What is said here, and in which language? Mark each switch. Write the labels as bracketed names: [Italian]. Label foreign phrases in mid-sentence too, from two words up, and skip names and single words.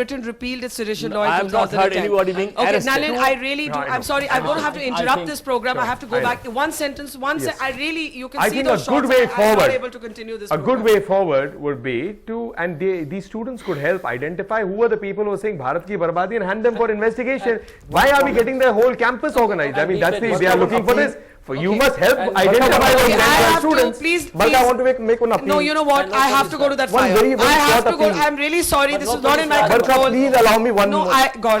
[English] Britain repealed its sedition No, law in I have not 2010. heard anybody being Okay, arrested. Nalin, I really do. No, I I'm know. sorry. I'm going to have to interrupt think- this program. I have to go I know. back. One sentence. I really, you can I see think those a good shots. way I'm not forward. able to continue this A program. good way forward would be to, and these students could help identify who are the people who are saying [Hindi] भारत की बर्बादी [English] and hand them for investigation. Why are we getting the whole campus organized? I mean, that's the, they are looking for this. For you must help identify those Okay, I have to, students. please, But I want to make one appeal. No, you know what? I have to go to that One fire. very, very I have short to go. appeal. I'm really sorry. This is not in my Barka, control. please allow me one No, more. Gaurav,